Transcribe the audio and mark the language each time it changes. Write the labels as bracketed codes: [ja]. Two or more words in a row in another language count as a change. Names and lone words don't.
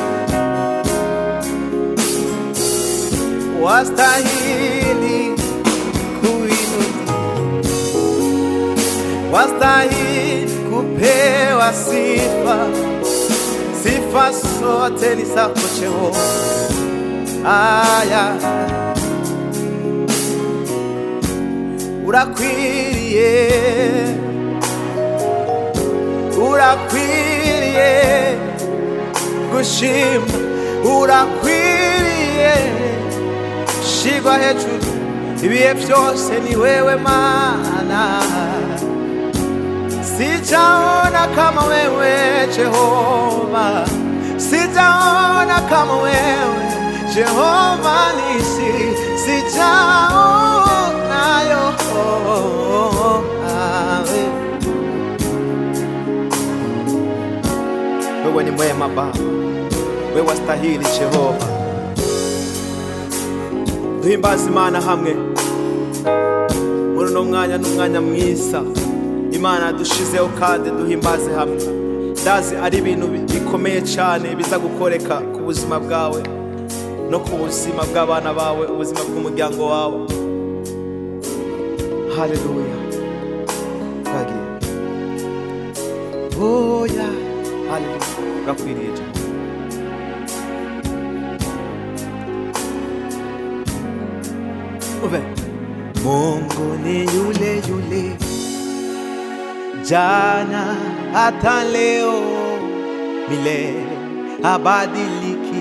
[sw] Wastahili kuinuliwa, wastahili kupewa sifa. Sifa zote ni zako Jehova. [rw] Aya, urakwiriye, urakwiriye gushima, urakwiriye shigwa hejuru. Ibihe byose ni wewe Mana, [sw] sijaona kama wewe Jehova, sijaona kama wewe Jehova Nisi, sijaona yo. Wewe ni mwema Baba, wewe wastahili Jehova. [rw] Duhimbaze Imana hamwe muri uno mwanya, n'umwanya mwiza Imana dushizeho kandi duhimbaze hamwe. Ndazi ari ibintu bikomeye cyane biza gukoreka ku buzima bwawe no ku buzima bw'abana bawe, ubuzima bw'umuryango wawe. Haleluya, twagiye. Oya, haleluya, gakwiriye cyane. [sw] Mungu ni yule yule, jana hata leo, milele habadiliki.